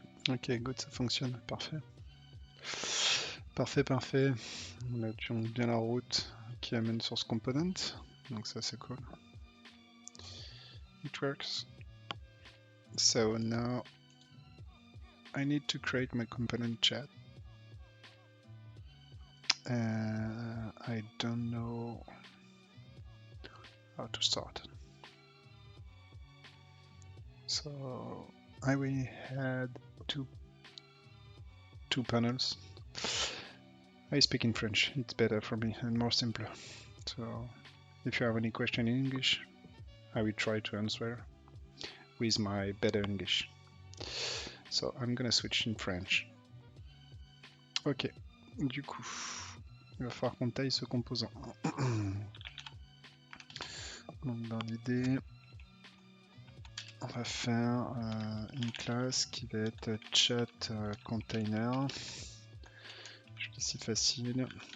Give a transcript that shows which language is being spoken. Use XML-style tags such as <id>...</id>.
<fr>Ok, good, ça fonctionne, parfait. Parfait, parfait. On a bien la route qui amène sur ce component, donc ça c'est cool.</fr> <en>It works. So now I need to create my component chat. I don't know how to start. So I will had two panels. I speak in French, it's better for me and more simpler. So if you have any question in English, I will try to answer with my better English. So I'm gonna switch in French.</en> <fr>Ok, du coup, il va falloir qu'on taille ce composant. Donc dans l'idée, on va faire une classe qui va être chat container. C'est facile.</fr>